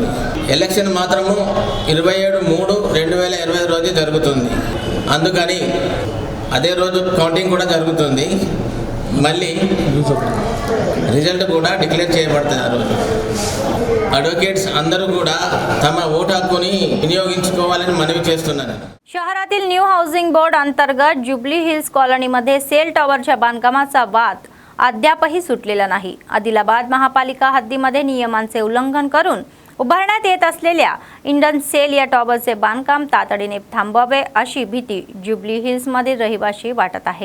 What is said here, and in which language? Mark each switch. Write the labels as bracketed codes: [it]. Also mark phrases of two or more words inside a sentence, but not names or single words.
[te] ఎలక్షన్ మాత్రము 27/3/2025 రోజు జరుగుతుంది. అందుకని అదే రోజు కౌంటింగ్ కూడా జరుగుతుంది. మళ్ళీ రిజల్ట్ కూడా డిక్లేర్ చేయబడుతుంది ఆ రోజు. అడ్వకేట్స్ అందరూ కూడా తమ ఓటు హక్కుని विनियोగించుకోవాలని మనవి చేస్తున్నారు. [mr] शहरातील न्यू हाऊसिंग बोर्ड अंतर्गत जुबली हिल्स कॉलनीमध्ये सेल टॉवरच्या बांधकामाचा वाद अद्यापही सुटलेला नाही. आदिलाबाद महापालिका हद्दीमध्ये नियमांचे उल्लंघन करून उभारण्यात येत असलेल्या इंडन सेल या टॉवरचे बांधकाम तातडीने थांबवावे अशी भीती जुबली हिल्समधील रहिवासी वाटत आहे.